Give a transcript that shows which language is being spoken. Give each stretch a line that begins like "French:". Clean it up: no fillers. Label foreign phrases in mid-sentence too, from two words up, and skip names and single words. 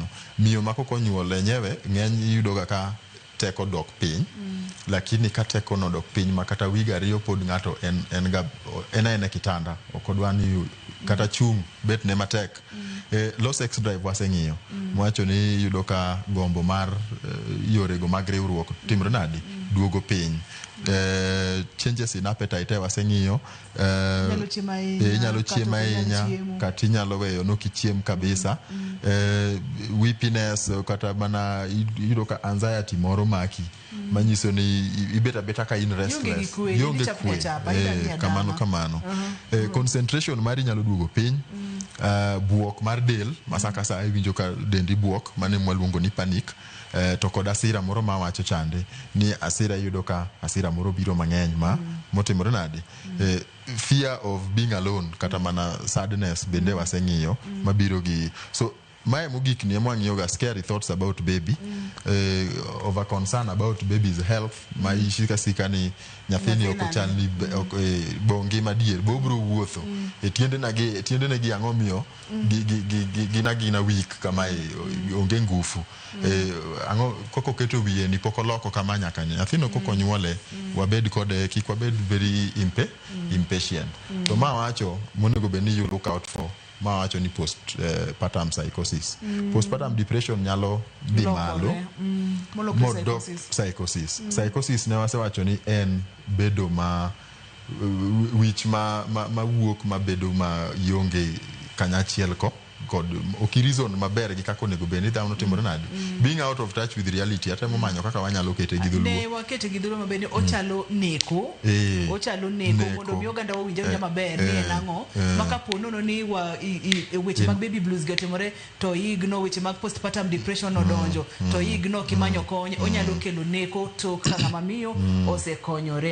Luo (Kenya and Tanzania): Miyo ma kokonyuol enyewe ng'eny yudo ka teko dok piny, lakini ka teko no dok piny ma kata wiga ariyo pod ng'ato en e kitanda, ok odwa ni kata chung bet ne matek.
English: Low sex drive
Luo (Kenya and Tanzania): waseng'iyo, mwacho ni yudo ka gombo mar yorego mag riwruok timre nadi, duogo piny.
English: Changes in appetite
Luo (Kenya and Tanzania): waseng'iyo, inyalo chiemo ahinya kata inyalo weyo nokichiem kabisa. Weepiness kata mana yudo ka anxiety moro maki, manyiso ni ibeta beta ka in restless, yonge kwe kamano. Concentration mari nyalo duogo piny. Buok mar del masaka sa iwinjo ka dendi buok, mane mwaluongo ni panic. To kod asira moro ma wacho chande ni asira yudo ka asira moro biro mang'eny motimore nade.
English: Fear of being alone
Luo (Kenya and Tanzania): kata mana sadness bende waseng'iyo mabiro gi so mae mogik ni emwang'iyo ga
English: scary thoughts about baby, over concern about baby's health,
Luo (Kenya and Tanzania): ma ishika sika ni nyathini ok chal ni bongi madier bobro wuotho tiende gi ang'o miyo gina weak kama onge ngufu, ang'o koko keto wiye ni poko loko kama nyaka nyathino koko nyuole wabed kode kik wabed
English: very impatient.
Luo (Kenya and Tanzania): To ma wacho monego be ni
English: you look out for,
Luo (Kenya and Tanzania): ma wacho ni
English: postpartum psychosis. Postpartum depression
Luo (Kenya and Tanzania): nyalo dhi malo modok psychosis. Psychosis ne wasewacho ni en bedo ma wich ma wuok ma bedo ma yonge kanyachiel kod okirizon maber gi kako nego beni dhano timore nadi,
English: being out of touch with reality.
Luo (Kenya and Tanzania): Atemo manyo kaka wanyalo kete gi dhuluo, ne wakete gi dhuluo mabende ochalo neko mondo mi oganda wawinje nya maber ni en ang'o maka ponono ni weche mag
English: baby blues
Luo (Kenya and Tanzania): gatimore to igno weche mag
English: postpartum depression
Luo (Kenya and Tanzania): odonjo to igno kimanyo kony, onyalo kelo neko to kaka mamiyo osekonyore.